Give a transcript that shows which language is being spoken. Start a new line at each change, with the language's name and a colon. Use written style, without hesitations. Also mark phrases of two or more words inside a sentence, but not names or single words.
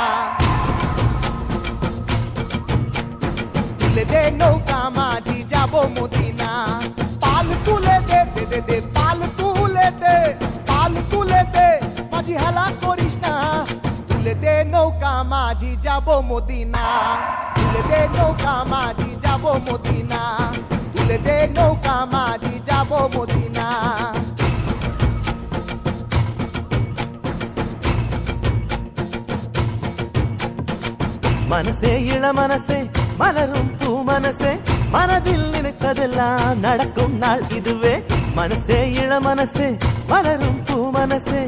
Bangla: তুলে দে নৌকা মাঝি যাব মদিনা পাল তুলে দে দে দে পাল তুলে দে মাঝি হেলা করিস না তুলে দে নৌকা মাঝি যাব মদিনা তুলে দে নৌকা মাঝি যাব মদিনা তুলে দে নৌকা মাঝি যাব মদিনা
Tamil: மனசே இள மனசே மலரும் பூ மனசே மனதில் நினைத்ததெல்லாம் நடக்கும் நாள் இதுவே மனசே இள மனசே மலரும் பூ மனசே